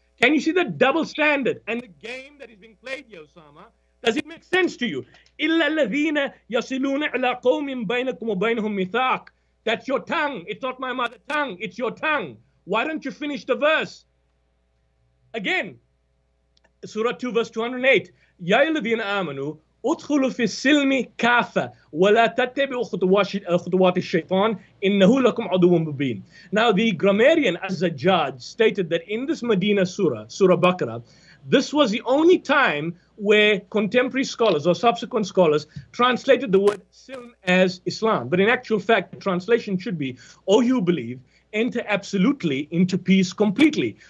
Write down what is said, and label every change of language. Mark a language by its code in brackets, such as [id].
[en] Can you see the double standard and the game that is being played here, Osama? Does it make sense to you? [ar] إِلَّا الَّذِينَ يَصِلُونَ إِلَىٰ قَوْمٍ بَيْنَكُمْ وَبَيْنَهُمْ مِيثَاقٌ. [en] That's your tongue. It's not my mother tongue. It's your tongue. Why don't you finish the verse? Again, Surah 2, verse 208. [ar] يَا أَيُّهَا الَّذِينَ آمَنُوا ادخلوا في السلم كافة ولا تتبعوا خطوات الشيطان إنه لكم عدو مبين. [en] Now the grammarian Az-Zajjaj stated that in this Medina surah, Surah Baqarah, this was the only time where contemporary scholars or subsequent scholars translated the word Silm as Islam. But in actual fact, the translation should be, O you believe, enter absolutely into peace completely.